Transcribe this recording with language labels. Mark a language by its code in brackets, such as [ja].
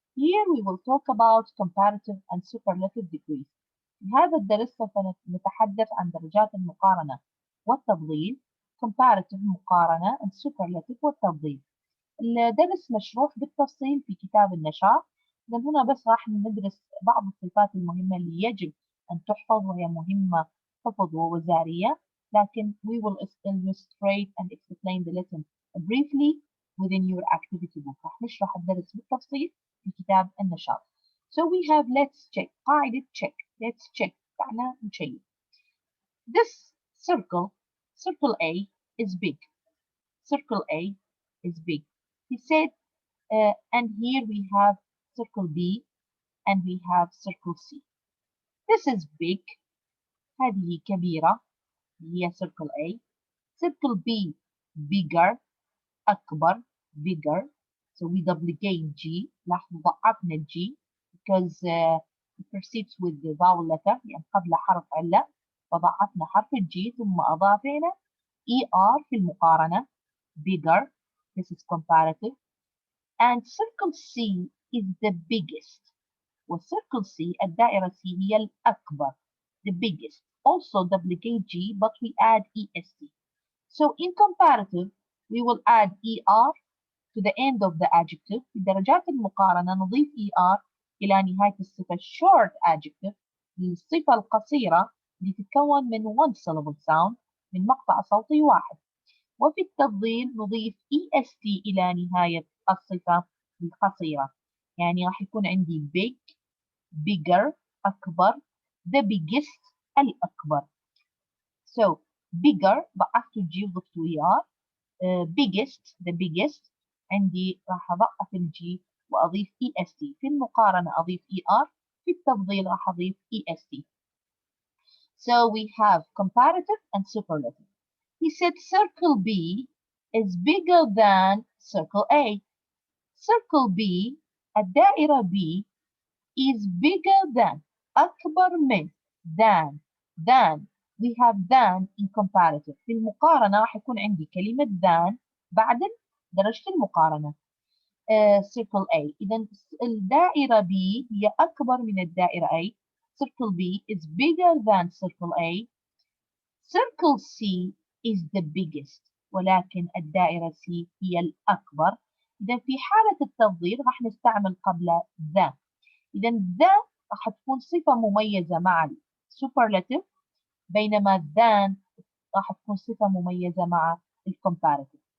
[en] Here we will talk about comparative and superlative degrees. [ar] في هذا الدرس سوف نتحدث عن درجات المقارنة والتفضيل. comparative مقارنة and superlative والتفضيل. الدرس مشروح بالتفصيل في كتاب النشاط. إذا هنا بس راح ندرس بعض الصفات المهمة اللي يجب أن تحفظ وهي مهمة حفظ ووزارية. [en] لكن we will illustrate and explain the lesson briefly within your activity book. [ar] راح نشرح الدرس بالتفصيل في كتاب النشاط. [en] So we have let's check. [ar] قاعدة check. [en] Let's check. [ar] معناه نشيك. [en] This circle A is big. Circle A is big. He said, and here we have circle B and we have circle C. This is big. [ar] هذه كبيرة. هي [en] circle A. Circle B bigger. أكبر. Bigger. So we duplicate G. [ar] لاحظوا ضعفنا G [en] because it proceeds with the vowel letter [ar] يعني قبل حرف علة فضعفنا حرف الجي ثم أضافنا ER في المقارنة bigger. [en] This is comparative. And circle C is the biggest. [ar] وcircle C الدائرة C هي الأكبر. [en] The biggest. Also duplicate G but we add EST. So in comparative we will add ER to the end of the adjective. [ar] في درجات المقارنة نضيف ER إلى نهاية الصفة short adjective للصفة القصيرة اللي تتكون من [en] one syllable sound [ar] من مقطع صوتي واحد. وفي التفضيل نضيف EST إلى نهاية الصفة القصيرة. يعني راح يكون عندي big, bigger, أكبر, the biggest, الأكبر. [en] So bigger [ar] ضعفت الجي وضفت [en] ER. biggest, the biggest. [ar] عندي راح أضعف الجي وأضيف EST. في المقارنة أضيف ER. في التفضيل راح أضيف EST. [en] So we have comparative and superlative. He said circle B is bigger than circle A. Circle B الدائرة B is bigger than [ar] أكبر من [en] than we have than in comparative. [ar] في المقارنة راح يكون عندي كلمة than بعد درجة المقارنة. [en] circle A. [ar] إذا الدائرة B هي أكبر من الدائرة A. [en] Circle B is bigger than circle A. Circle C is the biggest. [ar] ولكن الدائرة C هي الأكبر. إذا في حالة التفضيل راح نستعمل قبل the. إذا the راح تكون صفة مميزة مع superlative بينما than راح تكون صفة مميزة مع comparative.